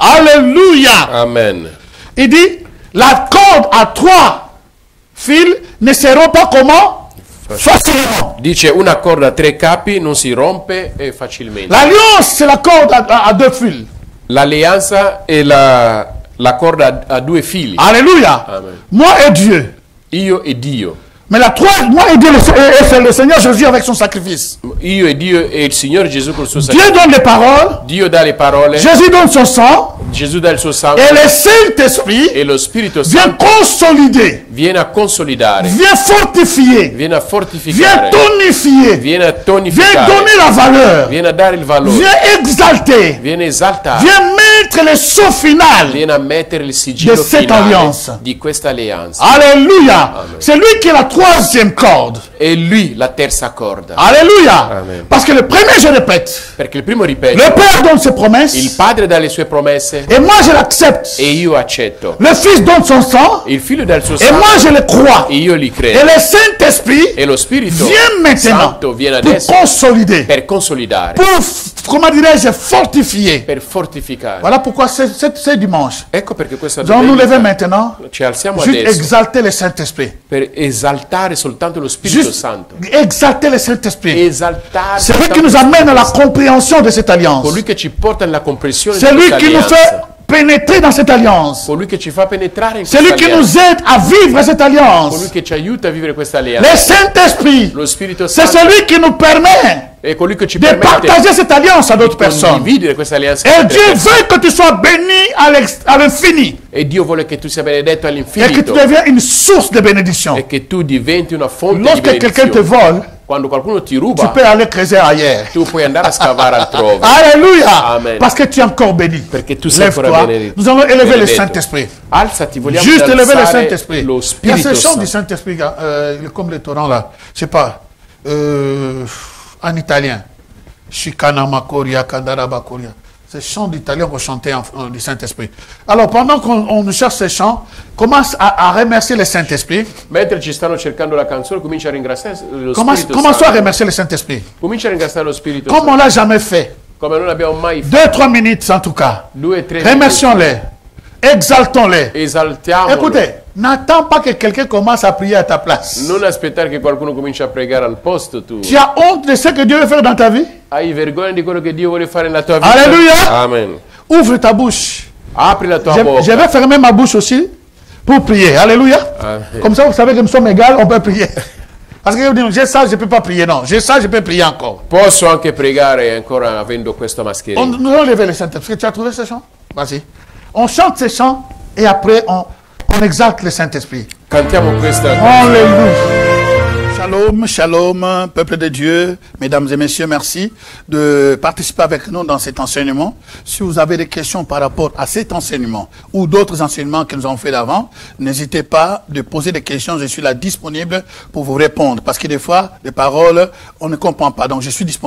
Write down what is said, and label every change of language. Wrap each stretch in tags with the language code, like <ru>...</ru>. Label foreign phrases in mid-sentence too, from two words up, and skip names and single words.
<fr>Alléluia. Amen. Il dit, la corde à 3 fils ne se rompt pas comment? Facilement.</fr> <it>Dice una corda a 3 capi non si rompe facilmente.</it> <fr>L'alliance, c'est la corde à 2 fils.</fr> <it>L'alleanza è la corda a 2 fili.</it> <fr>Alléluia. Amen. Moi et Dieu.</fr> <it>Io e Dio.</it> <fr>Mais la 3, moi et Dieu, c'est le Seigneur Jésus avec son sacrifice.</fr> <it>Io e Dio e il Signore Gesù col suo</it> <fr>Dieu</fr> <it>sacrificio.</it> <fr>donne les paroles.</fr> <it>Dio dà le parole.</it> <fr>Jésus donne son sang.</fr> <it>Gesù dà il suo sangue.</it> <fr>Et le Saint-Esprit</fr> <it>E lo Spirito</it> <fr>vient</fr> <it>Santo</it> <fr>consolider,</fr> <it>viene a consolidare,</it> <fr>vient fortifier,</fr> <it>viene a</it> <fr>vient</fr> <it>fortificare,</it> <fr>tonifier,</fr> <it>viene a</it> <fr>vient</fr> <it>tonificare,</it> <fr>donner la valeur,</fr> <it>viene a dare il valore,</it> <fr>vient exalter,</fr> <it>viene a esaltare,</it> <fr>vient mettre le sceau final.</fr> <it>viene a mettere il sigillo</it> <fr>de cette</fr> <it>finale</it> <fr>alliance.</fr> <it>di questa alleanza.</it> <fr>Alléluia. C'est lui qui est la 3e corde.</fr> <it>E lui la terza corda.</it> <fr>Alléluia. Amen. Parce que le premier, je répète,</fr> <it>Perché il primo ripete,</it> <fr>le Père donne ses promesses</fr> <it>il padre dà le sue promesse</it> <fr>et moi je l'accepte.</fr> <it>e io accetto.</it> <fr>Le Fils donne son sang</fr> <it>Il figlio dà il suo</it> <fr>et moi</fr> <it>sangue</it> <fr>je le crois.</fr> <it>e io li</it> <fr>Et</fr> <it>credo.</it> <fr>le Saint-Esprit</fr> <it>E lo Spirito</it> <fr>vient maintenant</fr> <it>Santo viene</it> <fr>pour</fr> <it>adesso</it> <fr>consolider,</fr> <it>per consolidare,</it> <fr>pour, comment dirais-je, fortifier.</fr> <it>per fortificare.</it> <fr>Voilà pourquoi ce dimanche,</fr> <it>Ecco perché questa</it> <fr>nous allons nous lever</fr> <it>domenica</it> <fr>maintenant,</fr> <it>ci alziamo</it> <fr>juste</fr> <it>adesso</it> <fr>exalter le Saint-Esprit.</fr> <it>per esaltare soltanto lo Spirito</it> <fr>Juste</fr> <it>Santo.</it> <fr>exalter le Saint-Esprit.</fr> <it>Esaltare</it> <fr>C'est lui</fr> <it>soltanto</it> <fr>qui nous</fr> <it>lo</it> <fr>amène</fr> <it>Spirito</it> <fr>à la</fr> <it>Santo.</it> <fr>compréhension de cette alliance.</fr> <it>Colui che ci porta alla comprensione di</it> <fr>C'est lui</fr> <it>questa</it> <fr>qui nous fait</fr> <it>alleanza.</it> <fr>pénétrer dans cette alliance.</fr> <it>Colui che ci fa penetrare in</it> <fr>C'est</fr> <it>questa</it> <fr>lui qui</fr> <it>alleanza.</it> <fr>nous aide à vivre cette</fr> <it>Colui</it> <fr>alliance.</fr> <it>che ci aiuta a vivere questa alleanza.</it> <fr>Le Saint-Esprit,</fr> <it>Lo Spirito</it> <fr>c'est</fr> <it>Santo</it> <fr>celui qui nous permet</fr> <it>è colui che ci</it> <fr>de</fr> <it>permette</it> <fr>partager cette alliance à d'autres</fr> <it>di</it> <fr>personnes.</fr> <it>condividere questa alleanza</it> <fr>Et</fr> <it>con</it> <fr>Dieu</fr> <it>altre persone.</it> <fr>veut que tu sois béni à l'infini</fr> <it>E Dio vuole che tu sia benedetto</it> <fr>et que tu</fr> <it>all'infinito</it> <fr>deviens une source de bénédiction.</fr> <it>e che tu diventi una fonte di</it> <fr>Lorsque quelqu'un te</fr> <it>benedizione.</it> <fr>vole,</fr> <it>Quando qualcuno ti</it> <fr>tu</fr> <it>ruba,</it> <fr>peux aller creuser ailleurs.</fr> <it>tu puoi andare a scavare altrove.</it> <fr>Alléluia. Amen. Parce que tu es encore béni.</fr> <it>Perché tu sei ancora</it> <fr>Lève-toi.</fr> <it>benedetto.</it> <fr>Nous allons élever le</fr> <it>Benedetto.</it> <fr>Saint-Esprit.</fr> <it>Alzati, vogliamo</it> <fr>Juste élever le</fr> <it>alzare</it> <fr>Saint-Esprit.</fr> <it>lo</it> <fr>Il y a</fr> <it>Spirito</it> <fr>ce chant du</fr> <it>Santo.</it> <fr>Saint-Esprit, comme les torrents là. Je sais pas. En italien. Shikanama Koria, Kandaraba Koria. C'est chant d'italien qu'on chantait du Saint-Esprit. Alors, pendant qu'on cherche ces chants, commence à remercier le Saint-Esprit.</fr> <it>Mentre ci stanno cercando la canzone, comincia a ringraziare lo</it> <fr>Commence</fr> <it>Spirito</it> <fr>à</fr> <it>Santo.</it> <fr>remercier le Saint-Esprit.</fr> <it>Comincia a ringraziare lo Spirito</it> <fr>Comme on</fr> <it>Santo.</it> <fr>l'a jamais fait.</fr> <it>Come non abbiamo mai fatto.</it> <fr>2-3 minutes en tout cas.</fr> <it>2-3</it> <fr>Remercions-les. Exaltons-les.</fr> <it>Esaltiamolo.</it> <fr>Écoutez, n'attends pas que quelqu'un commence à prier à ta place.</fr> <it>Non aspettare che qualcuno cominci a pregare al posto tu.</it> <fr>Tu as honte de ce que Dieu veut faire dans ta vie?</fr> <it>Hai vergogna di quello che Dio vuole fare nella tua vita?</it> <fr>Alléluia. Amen. Ouvre ta bouche.</fr> <it>Apri la tua</it> <fr>Je</fr> <it>bocca.</it> <fr>vais fermer ma bouche aussi pour prier. Alléluia. Amen. Comme ça, vous savez que nous sommes égaux, on peut prier. Parce que vous dites, j'ai ça, je ne peux pas prier. Non, j'ai ça, je peux prier encore.</fr> <it>Posso anche pregare ancora avendo questa mascherina.</it> <fr>Nous allons lever les Saint-Esprit. Tu as trouvé ce chant? Vas-y. On chante ces chants et après on exalte le Saint-Esprit.</fr> <it>Cantiamo questa.</it> <fr>Alléluia. Shalom, shalom, peuple de Dieu, mesdames et messieurs, merci de participer avec nous dans cet enseignement. Si vous avez des questions par rapport à cet enseignement ou d'autres enseignements que nous avons fait d'avant, n'hésitez pas de poser des questions. Je suis là disponible pour vous répondre parce que des fois, les paroles, on ne comprend pas. Donc, je suis disponible.</fr>